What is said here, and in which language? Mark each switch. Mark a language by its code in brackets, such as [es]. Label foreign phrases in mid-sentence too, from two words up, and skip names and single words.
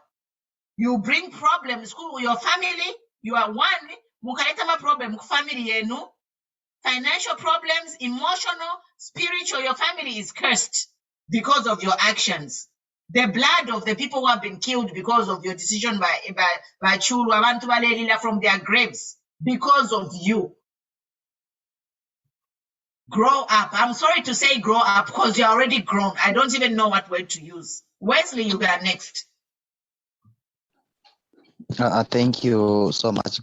[en] You bring problems to your family. You are one problem family, financial problems, emotional, spiritual. Your family is cursed because of your actions. The blood of the people who have been killed because of your decision by Chulu, [bem] abantu balelila [en] from their graves because of you. Grow up. I'm sorry to say grow up because you're already grown. I don't even know what word to use. Wesley, you are next. Thank you so much.